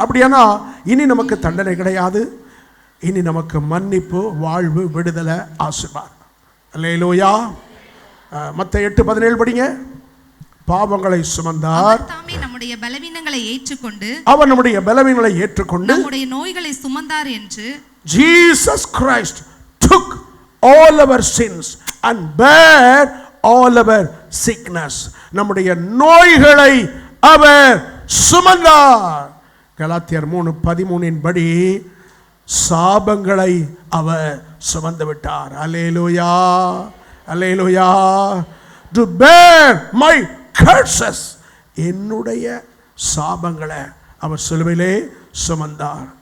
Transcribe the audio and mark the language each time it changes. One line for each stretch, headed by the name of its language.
Tamil: அப்படியானா இனி நமக்கு தண்டனை கிடையாது, இனி நமக்கு மன்னிப்பு, வாழ்வு, விடுதலை, ஆசீர்வாதம். அல்லேலூயா. மத்தேயு 8:17 படிங்க. பாவங்களை சுமந்தார், நம்முடைய பலவீனங்களை ஏற்றுக்கொண்டு, அவர் நம்முடைய பலவீனங்களை ஏற்றுக்கொண்டு நம்முடைய நோய்களை சுமந்தார் என்று.
English: Jesus Christ took all our sins and bare all our sickness.
Tamil: நம்முடைய நோய்களை அவர் சுமந்தார். கலாத்தியர் 3:13 படி சாபங்களை அவர் சுமந்து விட்டார். அல்லேலூயா, அல்லேலூயா.
English: To bear my curses,
Tamil: என்னுடைய சாபங்களை அவர் சிலுவையிலே சுமந்தார்.